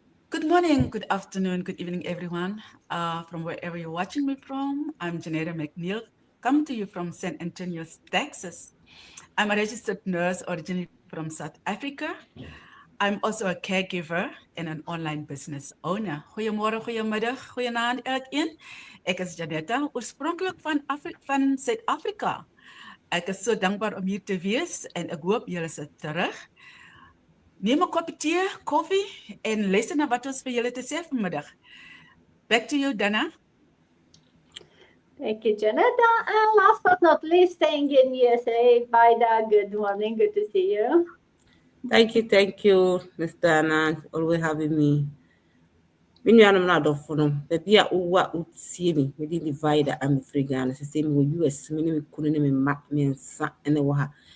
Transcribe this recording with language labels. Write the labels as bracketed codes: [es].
[en] Good morning, good afternoon, good evening, everyone. From wherever you're watching me from, I'm Janetta McNeil, coming to you from San Antonio, Texas. I'm a registered nurse originally from South Africa. I'm also a caregiver and an online business owner. [af] Goeiemorgen, goeiemiddag, goeienaand elkeen. Ek is Janetta, oorspronkelijk van Suid-Afrika. Ek is so dankbaar om hier te wees en ek hoop julle is terug. Neem 'n kopie tee, koffie en luister na wat ons vir julle te sê vanmiddag. [en] Back to you, Dana. Thank you, Janetta. And last but not least, staying in USA, Baida, good morning. Good to see you. Thank you, Ms. Dana, always having me. When you are not of them, the dear Uwa Utsi me, we did divide I'm free Ghana, the same with US, meaning we couldn't even map me and sa and the waha.